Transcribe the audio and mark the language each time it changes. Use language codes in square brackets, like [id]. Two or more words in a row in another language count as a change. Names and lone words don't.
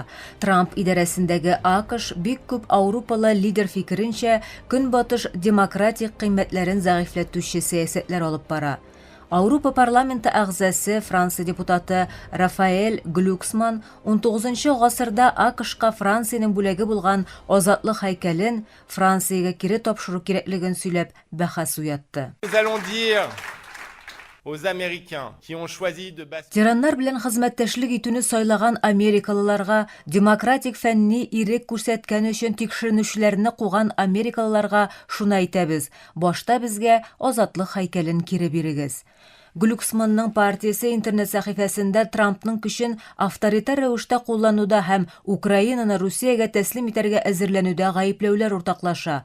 [tt] Трамп идарәсендәге АКШ бик күп Аурупалы лидер фикеренчә көнбатыш демократик кыйммәтләрен зәгыйфләтүче сәясәтләр алып бара. Авропа парламенты әгъзасы Франция депутаты Рафаэль Глюксман 19-нчы гасырда АКШка Франциянең бүләге булган азатлык һәйкәлен Франциягә кире тапшыру кирәклеген сөйләп бәхәс уятты. [fr] Aux Américains qui ont choisi de basculer. [tt] Тираннар белән хезмәттәшлек итүне сайлаган америкалыларга, демократик фәнни ирек күрсәткән өчен тикшеренүчеләрне куган америкалыларга шуны әйтәбез: башта безгә азатлык һәйкәлен кире бирегез. Глюксманның партиясе интернет сәхифәсендә Трампның көчен авторитар рәвештә куллануда һәм Украинаны Русиягә тәслим итәргә әзерләнүдә гаепләүләр уртаклаша.